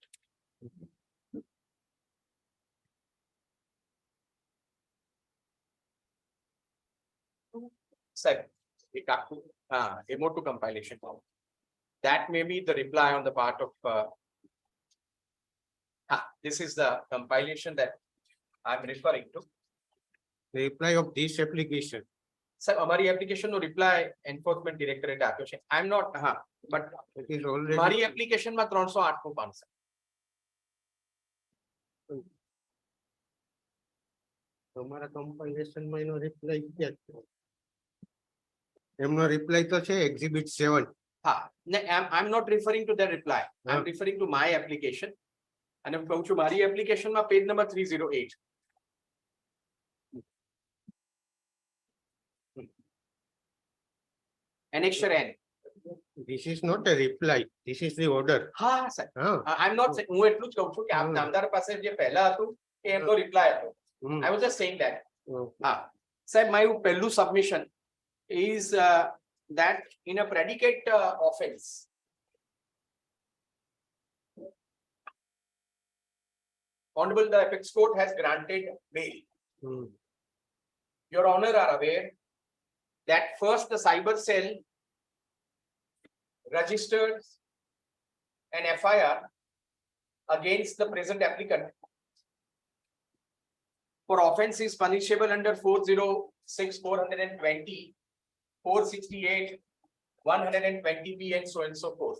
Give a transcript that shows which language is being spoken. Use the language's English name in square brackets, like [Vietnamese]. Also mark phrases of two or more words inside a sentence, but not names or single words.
[English] Sir, a more to compilation. That may be the reply on the part of this is the compilation that I'm referring to. The reply of this application. [Gujarati] Sir, અમારી application નો reply [English] enforcement directorate [Gujarati] આપ્યો છે. [English] I'm not but It is already. [Gujarati] મારી application માં 308 નું પાન છે. તમારા કમ્પાઇલેશનમાં એનો રિપ્લાય ક્યાં છે? એમનો રિપ્લાય તો છે એક્ઝિબિટ 7. [English] I'm not referring to their reply. I'm Yeah. referring to my application. And I'm going to my application ma page number 308. Annexure N. This is not a reply. This is the order. [Gujarati] હા સર હા. [English] I'm not saying [Gujarati] હું એટલું જ કહું છું કે આપ નામદાર પાસે જે પહેલા હતું એ એમનો રિપ્લાય હતો. હમ. [English] I was just saying that. Okay. [Gujarati] સાહેબ મારું પહેલું [English] submission is that in a predicate offense Honorable the Apex Court has granted bail. Hmm. Your Honor are aware that first the cyber cell registered an FIR against the present applicant for offense is punishable under 406, 420, 468, 120B and so forth.